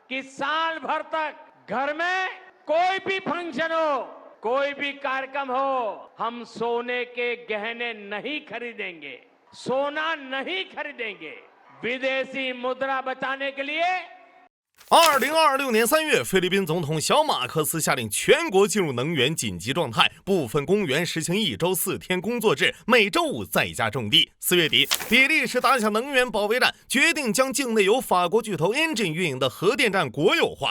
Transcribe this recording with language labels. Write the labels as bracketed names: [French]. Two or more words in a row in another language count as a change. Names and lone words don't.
[Hindi] कि साल भर तक घर में कोई भी फंक्शन हो, कोई भी कार्यक्रम हो, हम सोने के गहने नहीं खरीदेंगे, सोना नहीं खरीदेंगे। विदेशी मुद्रा बचाने के लिए [Chinese] 2026 年3月，菲律賓總統小馬克思下令全國進入能源緊急狀態，部分公務員實行1周4天工作制，每周5在家種地。4月底，比利時打響能源保衛戰，決定將境內由法國巨頭 Engie 運營的核電站國有化。